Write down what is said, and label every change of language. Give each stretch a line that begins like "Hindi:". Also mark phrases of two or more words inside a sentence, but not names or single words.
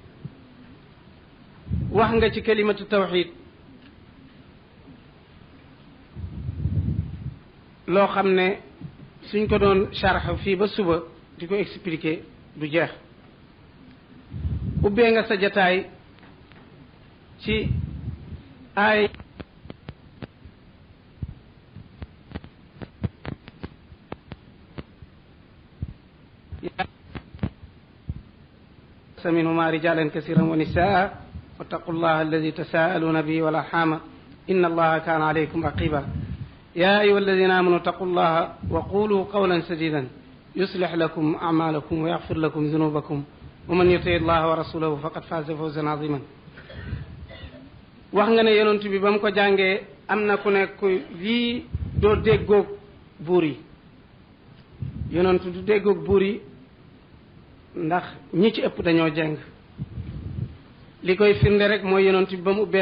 Wolof: wax nga ci kalimatu tawxid loo xam ne suñ ko doon sharx fii ba suba di ko expliquer du jeex ubbee nga sa jataay ci ay
Arabic: منهما رجالا كثيرا ونساء واتقوا الله الذي تساءلون به والارحام ان الله كان عليكم رقيبا يا ايها الذين امنوا اتقوا الله وقولوا قولا سديدا يصلح لكم اعمالكم ويغفر لكم ذنوبكم ومن يطع الله ورسوله فقد فاز فوزا عظيما
Wolof: wax nga ne yonent bi bam ko jàngee am na ku nekk lii doo déggoog buur yi yonent du déggoog buur yi ndax ñi ci ëpp dañoo jeng li koy firnde rek mooy yonent bi ba mu ubbee